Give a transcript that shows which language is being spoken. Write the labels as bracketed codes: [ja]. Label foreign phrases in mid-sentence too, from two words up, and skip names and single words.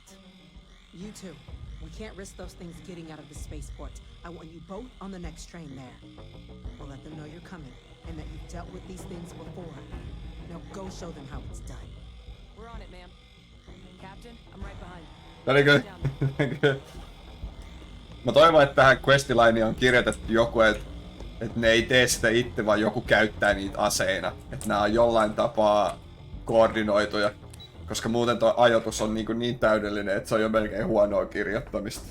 [en] You two, we can't risk those things getting out of the spaceport. I want you both on the next train there. We'll let them know you're coming and that you've dealt with these things before. Now go show them how it's done. We're on it, ma'am. Captain, I'm right behind. Very good. [fi] Mä toivon, että tähän questilineen on kirjoitettu joku, että ne ei tee sitä itse, vaan joku käyttää niitä aseina. Että nämä on jollain tapaa koordinoituja. Koska muuten tuo ajoitus on niin täydellinen, että se on jo melkein huonoa kirjoittamista.